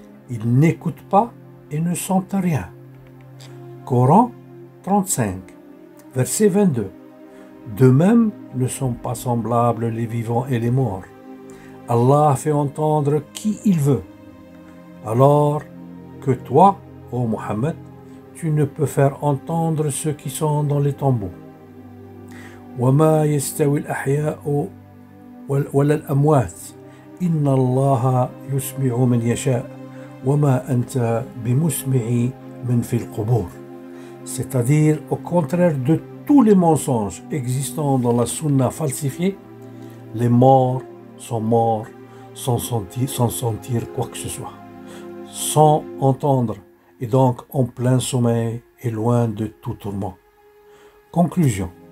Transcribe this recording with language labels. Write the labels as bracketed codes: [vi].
[fr] Ils n'écoutent pas et ne sentent rien. Coran 35, verset 22. De même ne sont pas semblables les vivants et les morts. Allah fait entendre qui il veut. Alors que toi, ô Mohammed, tu ne peux faire entendre ceux qui sont dans les tombeaux. [ar] وما يستوي الأحياء ولا الأموات إن الله يسمع من يشاء وما أنت بمسمع من في القبور. [fr] C'est-à-dire, au contraire de tous les mensonges existants dans la sunna falsifiée, les morts sont morts sans sentir quoi que ce soit, sans entendre, et donc en plein sommeil et loin de tout tourment. Conclusion.